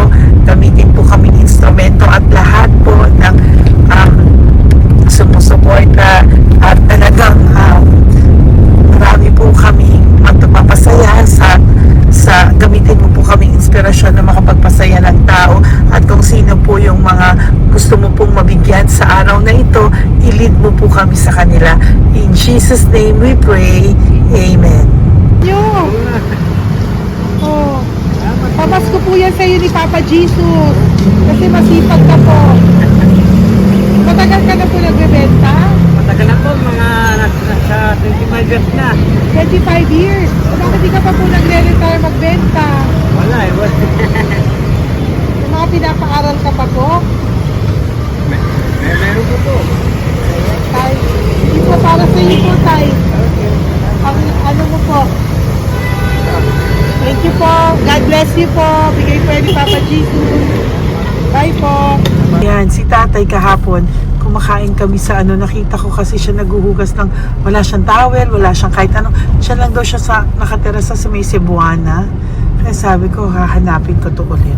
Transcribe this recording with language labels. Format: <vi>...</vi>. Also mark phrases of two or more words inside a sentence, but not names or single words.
<tl>Gamitin po kami instrumento at lahat po ng sumusuporta at talagang marami po kami magpapasaya sa gamitin mo po kaming inspirasyon na makapagpasaya ng tao at kung sino po yung mga gusto mo pong mabigyan sa araw na ito, i-lead mo po kami sa kanila.</tl> <en>In Jesus' name we pray. Amen.</en> <tl>Oh, pamasko po yan sa'yo ni Papa Jesus kasi masipag ka po. Matagal ka na po nagbebenta? Matagal na po, mga nasa 25 years na. 25 years? Bakit di ka pa po nagre-retire magbenta? Wala eh. Yung mga pinapaaral ka pa po? Meron ko po. Tay, hindi po para sa iyo po, Tay. Ang ano mo po?</tl> <en>Thank you po. God bless you po.</en> <tl>Bigay po yan ni Papa Jesus. Bye po. Yan, si tatay kahapon, kumakain kami sa nakita ko kasi siya naguhugas ng, wala siyang towel, wala siyang kahit ano. Siya lang daw siya nakaterasa sa may Cebuana. Kaya sabi ko, hahanapin ko to ulit.</tl>